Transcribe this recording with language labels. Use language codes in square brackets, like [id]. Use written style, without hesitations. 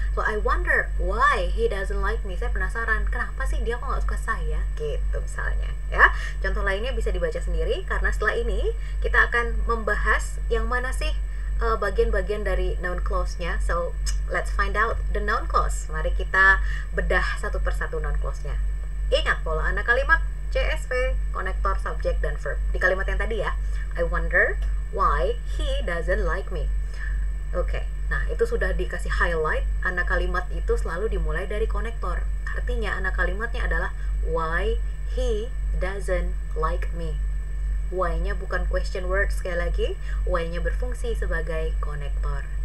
[en] So I wonder why he doesn't like me. [id] Saya penasaran, kenapa sih dia kok gak suka saya gitu misalnya ya. Contoh lainnya bisa dibaca sendiri, karena setelah ini kita akan membahas yang mana sih bagian-bagian dari noun clause-nya. [en] So let's find out the noun clause. [id] Mari kita bedah satu persatu noun clause-nya. Ingat pola anak kalimat, CSV, konektor, subjek, dan verb. Di kalimat yang tadi ya, [en] I wonder why he doesn't like me. [id] Oke, nah itu sudah dikasih highlight. Anak kalimat itu selalu dimulai dari konektor. Artinya anak kalimatnya adalah [en] why he doesn't like me. [id] Why-nya bukan question word, sekali lagi, why-nya berfungsi sebagai konektor.